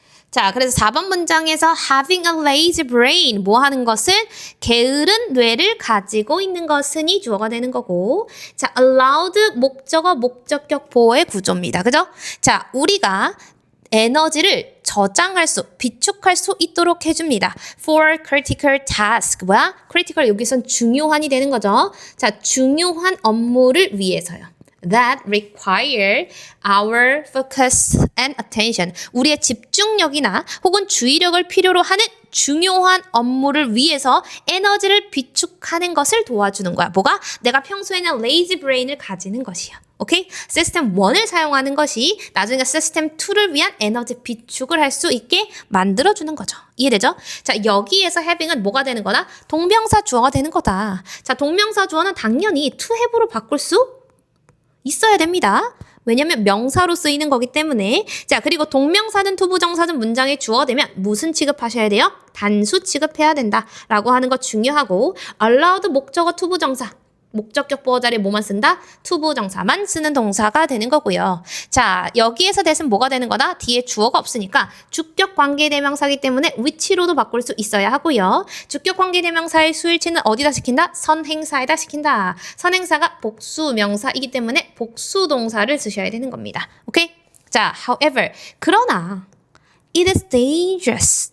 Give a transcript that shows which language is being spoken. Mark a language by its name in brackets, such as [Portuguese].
[Korean] 자, 그래서 4번 문장에서 [English] having a lazy brain [Korean] 뭐 하는 것을 게으른 뇌를 가지고 있는 것은이 주어가 되는 거고 자, allowed 목적어 목적격 보호의 구조입니다. 그죠? 자, 우리가 에너지를 저장할 수, 비축할 수 있도록 해줍니다. [English] For critical task. [Korean] 뭐야? critical 여기선 중요한이 되는 거죠. 자, 중요한 업무를 위해서요. [English] That require our focus and attention. [Korean] 우리의 집중력이나 혹은 주의력을 필요로 하는 중요한 업무를 위해서 에너지를 비축하는 것을 도와주는 거야. 뭐가? 내가 평소에는 lazy brain을 가지는 것이야. 오케이? 시스템 1을 사용하는 것이 나중에 시스템 2를 위한 에너지 비축을 할 수 있게 만들어주는 거죠. 이해되죠? 자, 여기에서 having은 뭐가 되는 거다? 동명사 주어가 되는 거다. 자, 동명사 주어는 당연히 to have로 바꿀 수 있어야 됩니다. 왜냐면 명사로 쓰이는 거기 때문에. 자, 그리고 동명사든 투부정사든 문장에 주어되면 무슨 취급하셔야 돼요? 단수 취급해야 된다라고 하는 거 중요하고, allowed 목적어 투부정사, 목적격 보어 자리에 뭐만 쓴다? 투부정사만 쓰는 동사가 되는 거고요. 자, 여기에서 대신 뭐가 되는 거다? 뒤에 주어가 없으니까 주격 관계대명사이기 때문에 위치로도 바꿀 수 있어야 하고요. 주격 관계대명사의 수일치는 어디다 시킨다? 선행사에다 시킨다. 선행사가 복수명사이기 때문에 복수동사를 쓰셔야 되는 겁니다. 오케이? [English] 자, however, [Korean] 그러나 [English] it is dangerous.